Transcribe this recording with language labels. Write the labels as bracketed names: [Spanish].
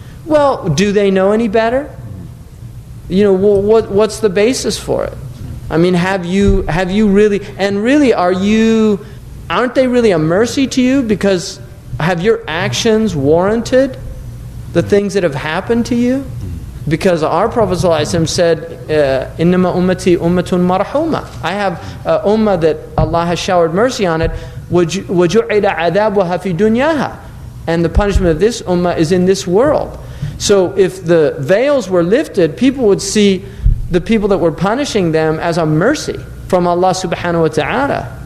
[English] Well, do they know any better? What's the basis for it? I mean, have you really, and really aren't they really a mercy to you? Because have your actions warranted the things that have happened to you? Because our Prophet ﷺ said, [Arabic] إِنَّمَا أُمَّتِي أُمَّةٌ مَرْحُومَةٌ. [English] I have ummah that Allah has showered mercy on it. [Arabic] وَجُعِلَ عَذَابُهَا فِي دُنْيَاهَا. [English] And the punishment of this ummah is in this world. So if the veils were lifted, people would see the people that were punishing them as a mercy from Allah subhanahu wa ta'ala.